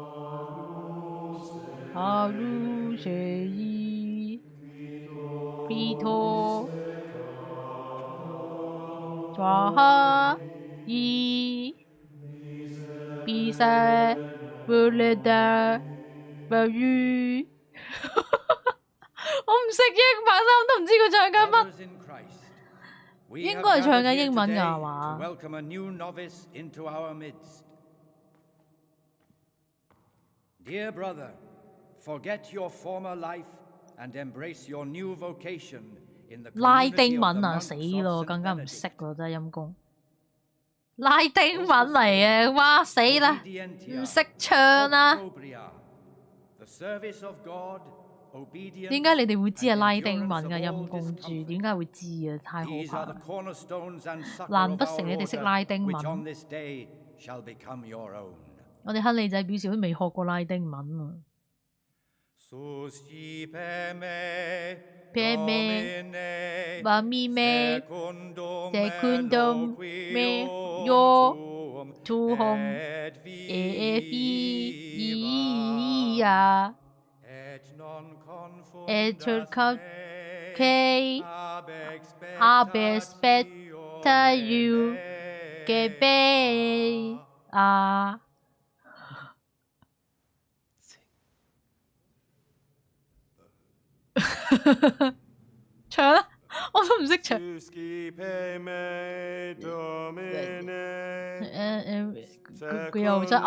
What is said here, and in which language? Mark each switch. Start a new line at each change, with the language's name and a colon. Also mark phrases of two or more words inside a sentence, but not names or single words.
Cantonese: 哈魯舍伊比托抓哈伊比塞布列達布語。我唔識英文啊，我都唔知佢唱緊乜。應該係唱緊英文㗎係嘛
English: ？Dear brother, forget your former life and embrace your new vocation in the community of the
Cantonese: 拉丁文啊，死咯，更加唔識喎，真係陰公。拉丁文嚟嘅，哇死啦，唔識唱啊！點解你哋會知係拉丁文嘅陰公豬？點解會知啊？太可怕啦！難不成你哋識拉丁文？我哋亨利仔表示都未學過拉丁文啊。 Peme, Bamime, Secundum, Me, Yo, Tuhum, Efia, Eturcut, K, Abespecta, You, Gebe, 唱啦，我都唔識唱。佢又真係